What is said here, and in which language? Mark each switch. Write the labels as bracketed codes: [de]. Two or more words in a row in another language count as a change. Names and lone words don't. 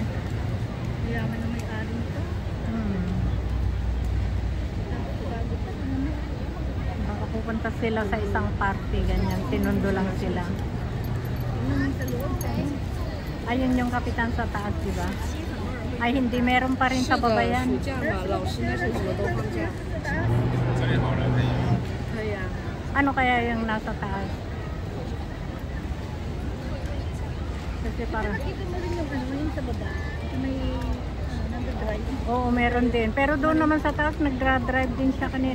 [tl] Mayaman na may-ari nito. Tapos bago pa naman. Baka pupunta sila sa isang party, ganyan. Sinundo lang sila. Tingnan mo sa loob, eh. Ayun yung kapitan sa taas, di ba? Ay, hindi. Meron pa rin sa baba yan. [zh] 暑假嘛，老师那些什么都放假。 [tl] Kaya, Ano kaya yung nasa taas? Kasi parang... nakita mo rin yung ano, yung sa baba. May nag-drive. Oo, meron din. Pero doon naman sa taas, nag-drive din siya kanina.